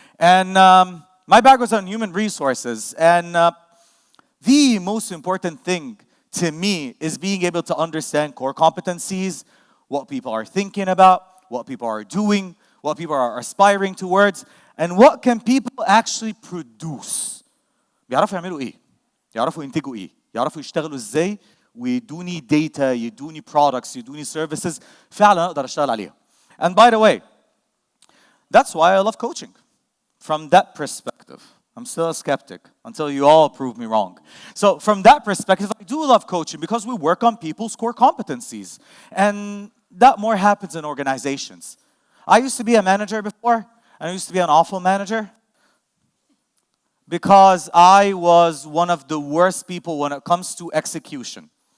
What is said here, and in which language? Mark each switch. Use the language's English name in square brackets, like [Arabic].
[English] And my background is on human resources. And the most important thing to me is being able to understand core competencies, what people are thinking about, what people are doing, what people are aspiring towards, and what can people actually produce. [Arabic] بيعرفوا يعملوا ايه؟ يعرفوا ينتجوا ايه؟ يعرفوا يشتغلوا ازاي؟ ويدوني data, يدوني products, يدوني services فعلا اقدر اشتغل عليها. [English] And by the way, that's why I love coaching. From that perspective, I'm still a skeptic until you all prove me wrong. So from that perspective, I do love coaching because we work on people's core competencies. And that more happens in organizations. I used to be a manager before, and I used to be an awful manager because I was one of the worst people when it comes to execution.